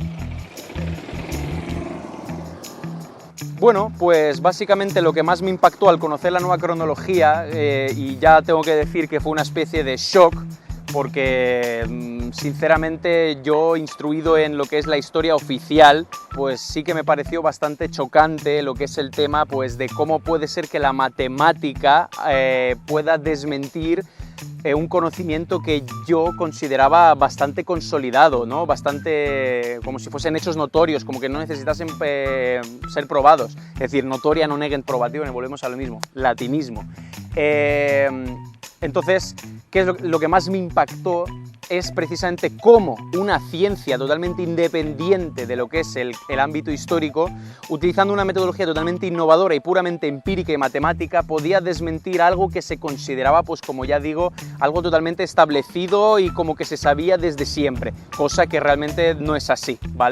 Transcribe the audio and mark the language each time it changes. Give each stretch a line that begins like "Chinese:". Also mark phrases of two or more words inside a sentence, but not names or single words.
Spanish: Bueno, pues básicamente lo que más me impactó al conocer la nueva cronología, y ya tengo que decir que fue una especie de shock, porque sinceramente yo, instruido en lo que es la historia oficial, pues sí que me pareció bastante chocante lo que es el tema, pues de cómo puede ser que la matemática pueda desmentir un conocimiento que yo consideraba bastante consolidado, ¿no? Bastante como si fuesen hechos notorios, como que no necesitasen ser probados. Es decir,
Latin: notoria non negent probatione,
Spanish: volvemos a lo mismo, latinismo. Entonces, ¿qué es lo que más me impactó? Es precisamente cómo una ciencia totalmente independiente de lo que es el ámbito histórico, utilizando una metodología totalmente innovadora y puramente empírica y matemática, podía desmentir algo que se consideraba, pues como ya digo, algo totalmente establecido y como que se sabía desde siempre, cosa que realmente no es así, ¿vale?